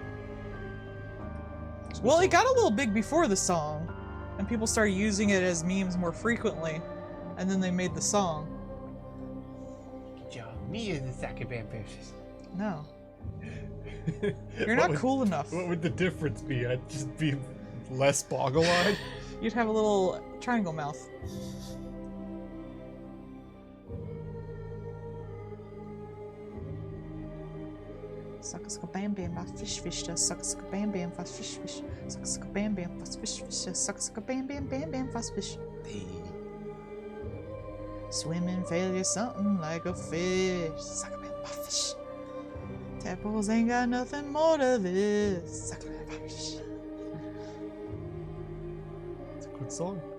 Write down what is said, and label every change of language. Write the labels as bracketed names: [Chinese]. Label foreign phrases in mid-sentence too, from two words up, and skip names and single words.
[English] Well, it got a little big before the song, and people started using it as memes more frequently, and then they made the song. Me is the Sakabam fishes. No. You're not cool enough. What would the difference be? I'd just be less boggle-eyed? You'd have a little triangle mouth. Sucka sucka bam bam fast fish fish does sucka sucka bam bam fast fish fish sucka sucka bam bam fast fish fish does sucka sucka bam bam fast fish. Swimming failure something like a fish. Sucka bam fast fish. Tadpoles ain't got nothing more to this. Sucka bam fast fish. It's a good song.